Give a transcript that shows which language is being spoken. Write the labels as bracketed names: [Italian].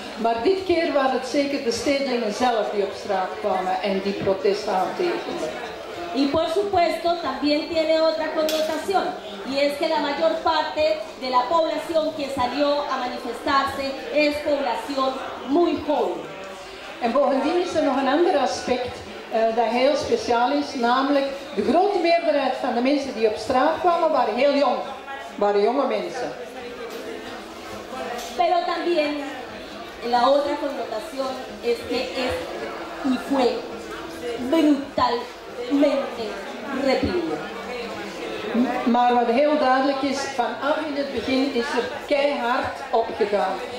[Dutch] Maar dit keer waren het zeker de stedelingen zelf die op straat kwamen en die protest aantekenden. [Spanish] Y por supuesto también tiene otra connotación, y es que la mayor parte de la población que salió a manifestarse es población muy joven. [Dutch] En bovendien is er nog een ander aspect dat heel speciaal is, namelijk de grote meerderheid van de mensen die op straat kwamen waren heel jong, waren jonge mensen. [Spanish] Pero también la otra connotación es que es y fue brutalmente reprimido. [Dutch] Maar wat heel duidelijk is, vanaf in het begin is er keihard opgegaan.